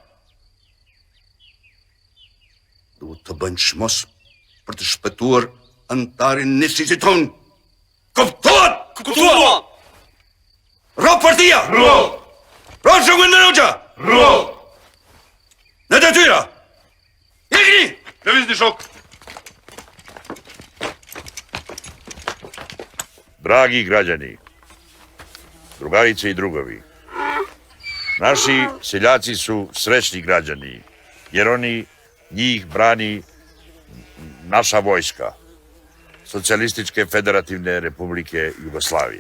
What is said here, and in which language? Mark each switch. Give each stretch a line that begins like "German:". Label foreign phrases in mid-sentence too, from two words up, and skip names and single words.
Albanian: Duhet të bëjmë çmos për të shpëtuar antarin nisësit tonë. Kuptuat? Kuptuat! Ro partia! Ro! Ro shoku Enver Hoxha! Ro! Në detyra! Ikni! Lëvizni shok!
Serbian: Dragi građani, drugarice i drugovi, naši seljaci su srećni građani, jer njih brani naša vojska, Socijalističke federativne republike Jugoslavije.